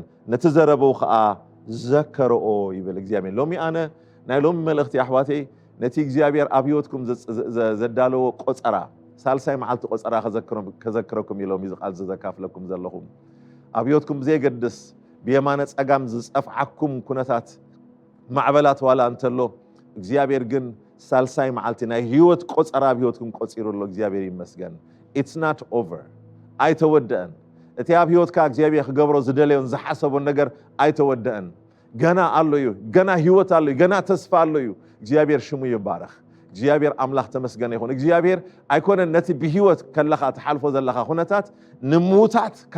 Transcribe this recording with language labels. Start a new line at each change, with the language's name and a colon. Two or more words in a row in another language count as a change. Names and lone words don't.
Tigrinya: ነቲ ዘረበው ከዓ ዘከርኦ ይብል እግዚአብሔር ሎሚ ኣነ ናይ ሎሚ መልእኽቲ ኣሕዋተይ ነቲ እግዚአብሔር ኣብ ህይወትኩም ዘዳለዎ ቆፀራ ሳልሳይ መዓልቲ ቆፀራ ከዘክረኩም ኢሎም ይዝቃል ዘዘካፍለኩም ዘለኹም ኣብ ህይወትኩም ዘይገድስ ብየማነ ጸጋም ዝጸፍዓኩም ኩነታት ማዕበላት ዋላ እንተሎ እግዚአብሔር ግን ሳልሳይ መዓልቲ ናይ ህይወት ቆፀራ ኣብ ህይወትኩም ቆፂሩሎ እግዚአብሔር ይመስገን
English: it's not over
Tigrinya: ኣይተወደአን እቲ ኣብ ህይወትካ እግዚአብሔር ክገብሮ ዝደለዮን ዝሓሰቦን ነገር ኣይተወደአን ገና ኣሎ እዩ ገና ህይወት ኣሎ እዩ ገና ተስፋ ኣሎ እዩ እግዚአብሔር ሽሙ ይባረኽ እግዚአብሔር አምላኽ ተመስገነ ይሁን እግዚአብሔር ኣይኮነን ነቲ ብህይወት ከለኻ ተሓልፎ ዘለኻ ኩነታት ንሙታት